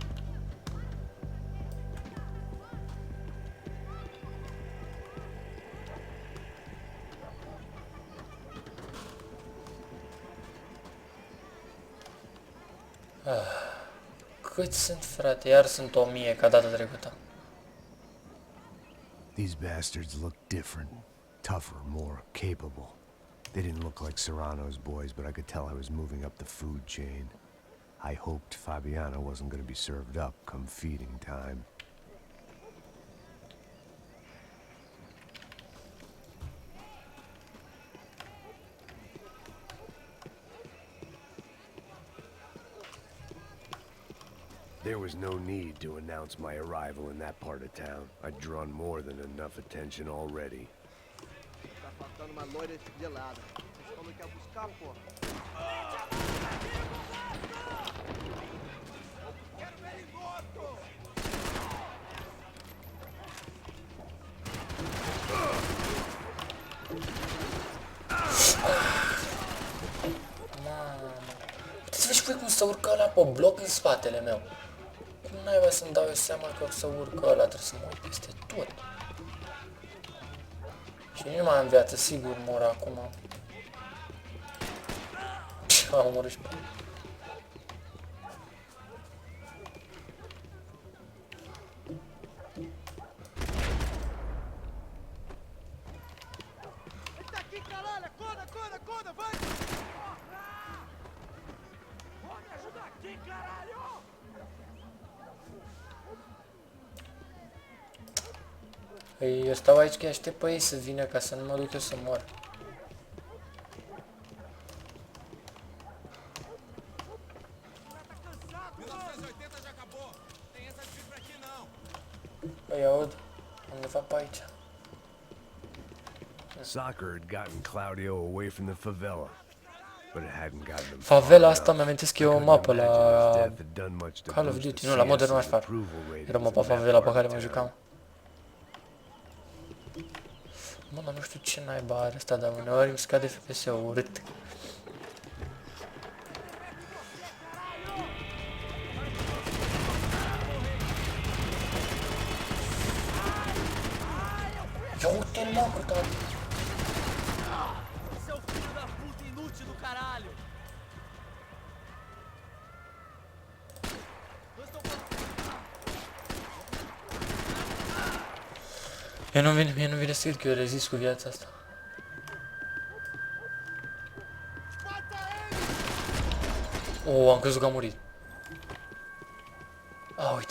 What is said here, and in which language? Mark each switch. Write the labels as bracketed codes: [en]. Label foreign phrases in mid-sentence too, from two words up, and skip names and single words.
[ro] Cât sunt, frate? Iar sunt 1000 ca data trecută. [en] These bastards look different. Tougher, more capable. They didn't look like Serrano's boys, but I could tell I was moving up the food chain. I hoped Fabiana wasn't going to be served up come feeding time. There was no need to announce my arrival in that part of town. I'd drawn more than enough attention already. [pt] Tá faltando uma loira gelada. Vocês falou que ia buscar, porra. Quero ver ele morto! [ro] Mamă. Puteți să vezi voi cum se urcă ăla pe bloc în spatele meu. Cum naiba să-mi dau eu seama că o să urcă ăla, trebuie să mă uit peste tot. Și nu mai am viață, sigur mor acum. Și m-am omorât și pe ăla. [pt] Ele tá aqui, caralho! Acorda, acorda, acorda, vai! Vou me ajudar aqui, caralho! [ro] Eu stau aici că aștept pe ei să vină ca să nu mă duc eu să mor. Îi aud undeva pe aici. [en] Soccer had gotten Claudio away from the favela, but it hadn't gotten him [ro] Favela [en] far [ro] asta [en] enough. [ro] mi-amintesc [en] I [ro] eu o [en] couldn't [ro] mapă [en] imagine [ro] la [en] if death had done much to [ro] Call of [en] boost [ro] Duty, [en] the [ro] nu, la Modern [en] CS's [ro] Warfare. [en] approval ratings [ro] Era mapa [en] in that [ro] favela pe [en] part [ro] care [en] of [ro] mă [en] town. [ro] jucam. Mă, dar nu știu ce naiba are ăsta, dar uneori îmi scade FPS-ul urât. Ia uite-l, mă, cât [pt] Seu filho da puta inútil do caralho! Dois estão [ro] Mie nu vine să cred că eu rezist cu viața asta. Oh, am crezut că a murit. Ah, uite.